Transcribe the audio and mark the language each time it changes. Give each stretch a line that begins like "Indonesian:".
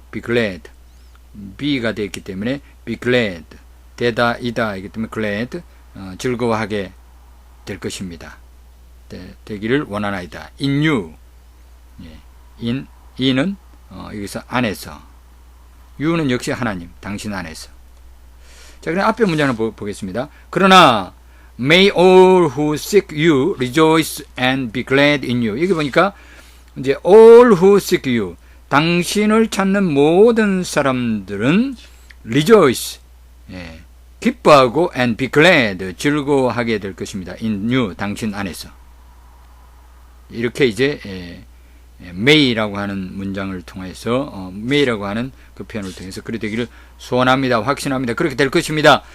English: be glad
Korean: be가 되었기 때문에 be glad 되다이다 이기 때문에 glad 즐거워하게 될 것입니다. 되기를 원하나이다.
English: in you
Korean: in은 여기서 안에서 you는 역시 하나님 당신 안에서. 자, 그럼 앞에 문장을 보겠습니다. 그러나
English: may all who seek you rejoice and be glad in you.
Korean: 여기 보니까 이제
English: all who seek you
Korean: 당신을 찾는 모든 사람들은 rejoice 기뻐하고 and be glad 즐거워하게 될 것입니다. in you 당신 안에서. 이렇게 이제 may라고 하는 문장을 통해서 may라고 하는 그 표현을 통해서 그렇게 되기를 소원합니다. 확신합니다. 그렇게 될 것입니다.